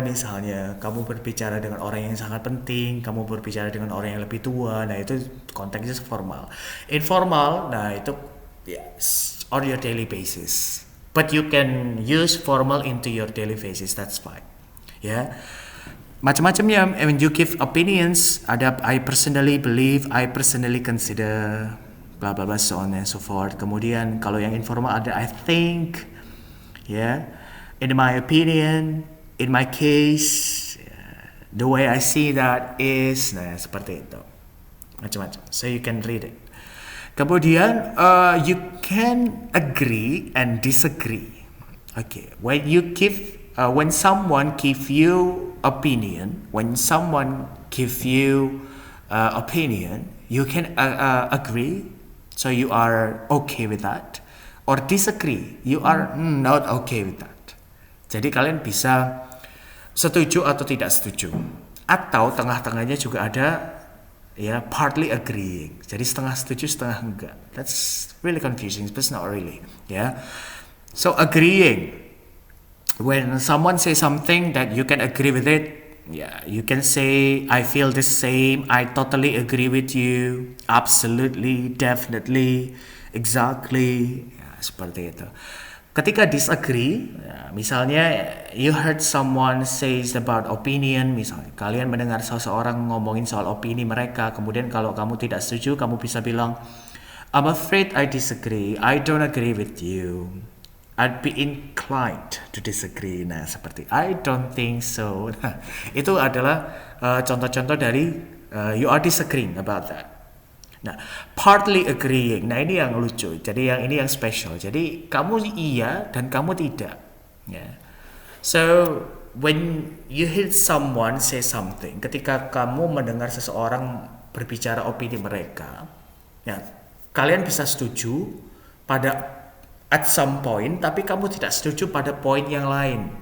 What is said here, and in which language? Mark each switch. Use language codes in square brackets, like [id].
[id] Misalnya kamu berbicara dengan orang yang sangat penting, kamu berbicara dengan orang yang lebih tua, nah itu konteksnya formal. [en] Informal, [id] nah itu [en] on your daily basis, but you can use formal into your daily basis, that's fine. [id] Ya, macam-macamnya. [en] When you give opinions, ada I personally believe, I personally consider, bla bla bla, so on and so forth. [id] Kemudian kalau yang informal ada [en] I think, Yeah, in my opinion, in my case, the way I see that is, [id] nah seperti itu, macam-macam. [en] So you can read it. Kemudian, you can agree and disagree. Okay, when someone give you opinion, you can agree, so you are okay with that, or disagree, you are not okay with that. [id] Jadi kalian bisa setuju atau tidak setuju, atau tengah-tengahnya juga ada, ya, [en] partly agreeing. [id] Jadi setengah setuju, setengah enggak. [en] That's really confusing, but it's not really. Yeah. So agreeing, when someone says something that you can agree with it, yeah, you can say, I feel the same, I totally agree with you, absolutely, definitely, exactly, [id] ya, seperti itu. Ketika disagree, ya, misalnya [en] you heard someone says about opinion, [id] misalnya kalian mendengar seseorang ngomongin soal opini mereka, kemudian kalau kamu tidak setuju, kamu bisa bilang, [en] I'm afraid I disagree, I don't agree with you, I'd be inclined to disagree. [id] Nah, seperti [en] I don't think so. [id] Nah, itu adalah contoh-contoh dari [en] you are disagreeing about that. [id] Nah, partly agreeing. Nah, ini yang lucu. Jadi ini yang special. Jadi kamu iya dan kamu tidak. Yeah. [en] So when you hear someone say something, [id] ketika kamu mendengar seseorang berbicara opini mereka, ya, kalian bisa setuju pada [en] at some point, [id] tapi kamu tidak setuju pada poin yang lain.